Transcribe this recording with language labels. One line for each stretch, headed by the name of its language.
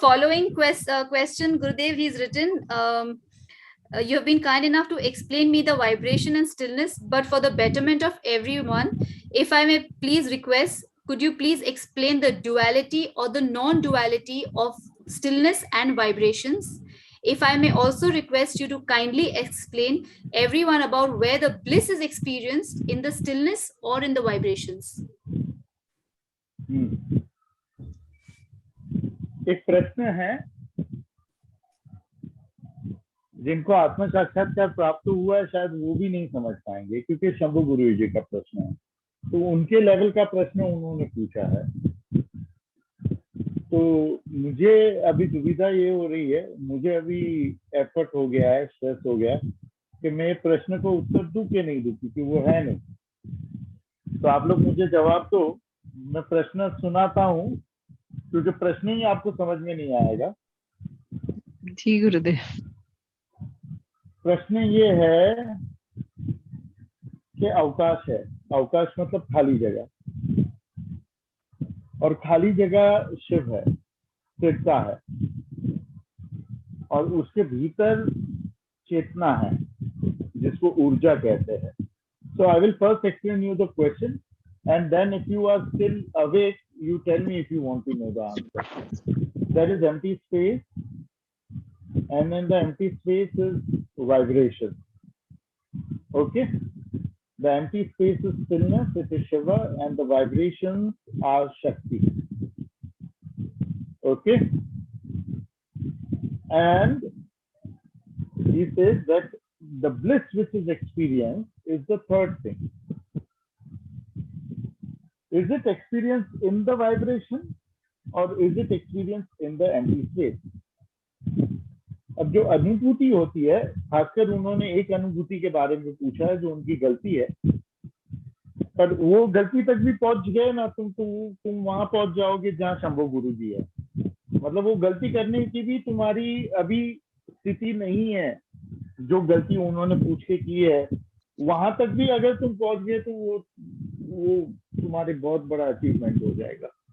English: following question, Gurudev, he's written, you have been kind enough to explain me the vibration and stillness, but for the betterment of everyone, if I may please request, could you please explain the duality or the non-duality of stillness and vibrations? If I may also request you to kindly explain everyone about where the bliss is experienced in the stillness or in the vibrations.
Hindi: एक प्रश्न है, जिनको आत्म साक्षात्कार प्राप्त हुआ है शायद वो भी नहीं समझ पाएंगे, क्योंकि शंभु गुरु जी का प्रश्न है, तो उनके लेवल का प्रश्न उन्होंने पूछा है। तो मुझे अभी दुविधा ये हो रही है, मुझे अभी एफर्ट हो गया है, स्ट्रेस हो गया कि मैं प्रश्न को उत्तर दूं कि नहीं दूं, क्योंकि वो है नहीं। तो आप लोग मुझे जवाब दो, मैं प्रश्न सुनाता हूँ, क्योंकि प्रश्न ही आपको समझ में नहीं आएगा। जी गुरुदेव। प्रश्न ये है कि अवकाश है, अवकाश मतलब खाली जगह, और खाली जगह शिव है, स्थिरता है, और उसके भीतर चेतना है जिसको ऊर्जा कहते हैं।
English: So I will first explain you the question, and then if you are still awake, you tell me if you want to know the answer. There is empty space, and in the empty space is vibration. Okay? The empty space is stillness, it is Shiva, and the vibrations are Shakti. Okay? And he says that the bliss which is experienced is the third thing. Is it experienced in the vibration or is it experienced in the empty space?
Hindi: अब जो अनुभूति होती है, खासकर उन्होंने एक अनुभूति के बारे में पूछा है जो उनकी गलती है, पर वो गलती तक भी पहुंच गए ना, तुम वहां पहुंच जाओगे जहां शंभु गुरु जी है। मतलब वो गलती करने की भी तुम्हारी अभी स्थिति नहीं है, जो गलती उन्होंने पूछ के की है, वहां तक भी अगर तुम पहुंच गए तो वो तुम्हारे बहुत बड़ा अचीवमेंट हो जाएगा।